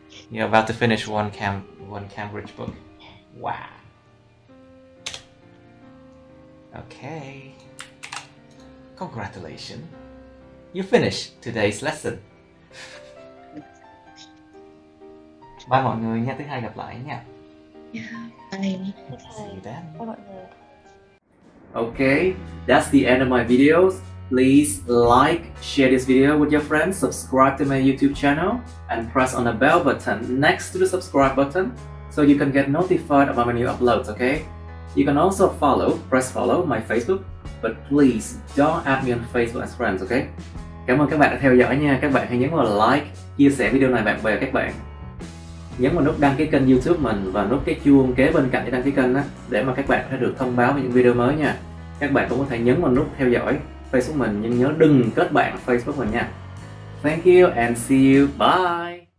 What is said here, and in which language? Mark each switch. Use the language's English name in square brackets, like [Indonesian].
[English] You're about to finish one Cambridge book. Wow. Okay. Congratulations. You finished today's lesson. [Vietnamese] Bye mọi người nha, thứ hai gặp lại nha. [English] Yeah, bye. See you then. [Vietnamese] Bye mọi người. [English] Okay, that's the end of my videos. Please like, share this video with your friends, subscribe to my YouTube channel, and press on the bell button next to the subscribe button so you can get notified about my new uploads, okay? You can also press follow my Facebook, but please don't add me on Facebook as friends, okay? [Vietnamese] Cảm ơn các bạn đã theo dõi nha. Các bạn hãy nhấn vào like, chia sẻ video này bạn bè các bạn. Nhấn vào nút đăng ký kênh YouTube mình và nút cái chuông kế bên cạnh để đăng ký kênh đó, để mà các bạn có thể được thông báo về những video mới nha. Các bạn cũng có thể nhấn vào nút theo dõi Facebook mình, nhưng nhớ đừng kết bạn Facebook mình nha. [English] Thank you and see you. Bye.